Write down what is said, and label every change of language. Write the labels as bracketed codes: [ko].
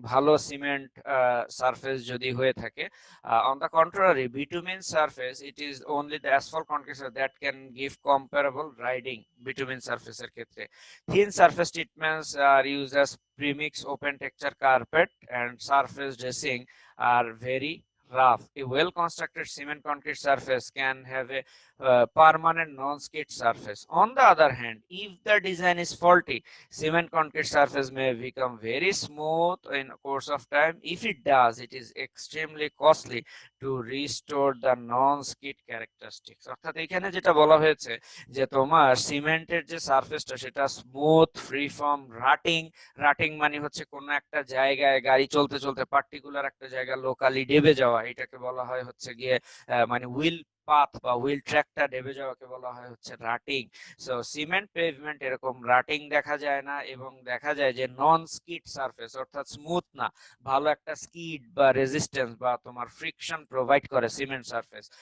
[bn] ভালো cement surface যদি হয়ে থাকে, [en] On the contrary bitumen surface it is only the asphalt concrete that can give comparable riding. [bn] Bitumen সারফেসের ক্ষেত্রে [en] Thin surface treatments are use as premix open texture carpet and surface dressing are very rough. A well constructed cement concrete surface can have a permanent non-skid surface. On the other hand, if the design is faulty, cement concrete surface may become very smooth in course of time. If it does, it is extremely costly to restore the non-skid characteristics. [bn] অর্থাৎ এখানে যেটা বলা হয়েছে যে তোমার সিমেন্টের যে সারফেসটা সেটা স্মুথ, ফ্রি ফ্রম রাটিং। রাটিং মানে হচ্ছে কোনো একটা জায়গায় গাড়ি চলতে চলতে পার্টিকুলার একটা জায়গা লোকালি ডেবে যাওয়া, এটাকে বলা হয় হচ্ছে গিয়ে মানে হুইল পাথ বা হুইল ট্র্যাকটা ডেবে যাওয়াকে বলা হয় হচ্ছে রাটিং। সো সিমেন্ট পেভমেন্ট এরকম রাটিং দেখা যায় না, এবং দেখা যায় যে নন স্কিড সারফেস অর্থাৎ স্মুথ না, ভালো একটা স্কিড বা রেজিস্ট্যান্স বা তোমার ফ্রিকশন প্রোভাইড করে সিমেন্ট সারফেস।